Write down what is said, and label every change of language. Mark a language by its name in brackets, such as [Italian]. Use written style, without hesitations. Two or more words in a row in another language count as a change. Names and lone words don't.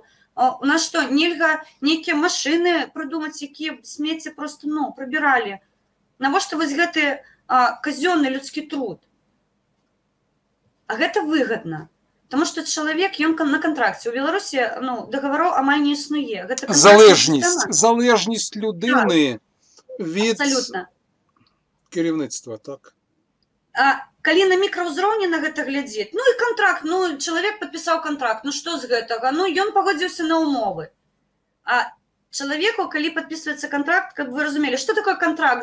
[Belarusian] У нас што, нельга нейкія машыны прыдумаць, якія смецце просто, прыбіралі? Навошта вось гэты казённы людскі труд? А гэта выгадна. Таму што чалавек, ён на кантракце. У Беларусі, дагавароў амаль не існуе. [Ukrainian] Залежність людини від кірівництва, так? [Belarusian] Калі на мікраўзроўні на гэта глядзець, і кантракт, чалавек падпісаў кантракт, што з гэтага? Ён пагодзіўся на ўмовы. А чалавеку, калі падпісваецца кантракт, каб вы разумелі, што такое кантракт?